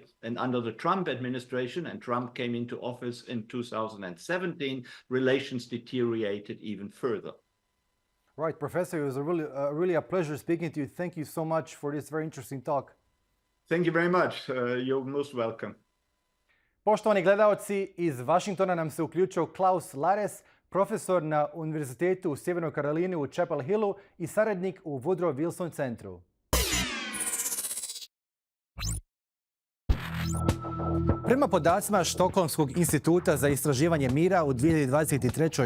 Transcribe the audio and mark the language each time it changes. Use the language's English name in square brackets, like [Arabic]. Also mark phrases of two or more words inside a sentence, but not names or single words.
[English] And under the Trump administration, and Trump came into office in 2017, relations deteriorated even further. Right, Professor, it was really a pleasure speaking to you. Thank you so much for this very interesting talk. Thank you very much. You're most welcome. [Bosnian] Poštovani gledaoci, iz Vašingtona nam se uključio Klaus Larres, profesor na Univerzitetu u Sjevernoj Karolini u Chapel Hillu i saradnik u Woodrow Wilson centru. Prema podacima Štokholmskog instituta za istraživanje mira u 2023.